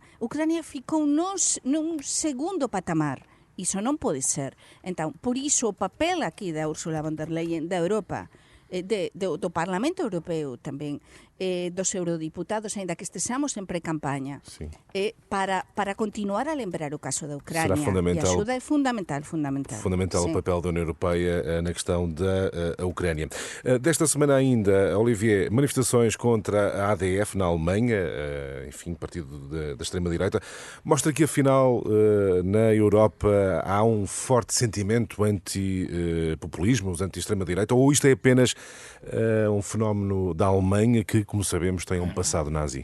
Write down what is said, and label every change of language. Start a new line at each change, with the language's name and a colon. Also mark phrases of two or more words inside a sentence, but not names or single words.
Galician: Ucrania ficou nun segundo patamar. Iso non pode ser. Entón, por iso o papel aquí da Ursula von der Leyen, da Europa, do Parlamento Europeo tamén, dos eurodiputados, aínda que estejamos en pre-campaña, sí, para continuar a lembrar o caso da Ucrânia.
Portuguese: E a ajuda é fundamental. Fundamental o papel da União Europeia na questão da Ucrânia. Desta semana ainda, Olivier, manifestações contra a ADF na Alemanha, enfim, partido da extrema-direita, mostra que afinal na Europa há um forte sentimento anti-populismo, anti-extrema-direita, ou isto é apenas um fenómeno da Alemanha que, como sabemos, tem um passado nazi?